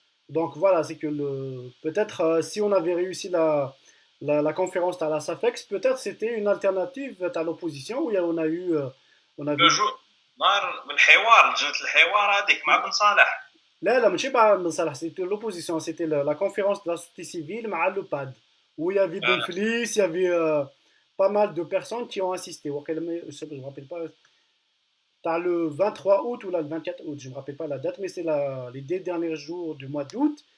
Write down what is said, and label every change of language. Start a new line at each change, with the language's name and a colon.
French: Donc voilà, c'est que peut-être si on avait réussi la conférence à la SAFEX, peut-être c'était une alternative à l'opposition où on a eu
Arabic: نهار بالحوار لجنة الحوار هذيك مع بن صالح. لا ماشي
French: pas Ben Salah, c'était l'opposition, c'était la conférence de la société civile
Arabic: مع
French: le PAD où il y avait Bonfils, il y avait pas mal de personnes qui ont assisté. Je ne me rappelle pas. T'as le 23 août ou là, le 24 août, je ne me rappelle pas la date, mais c'est les 2 derniers jours du mois d'août.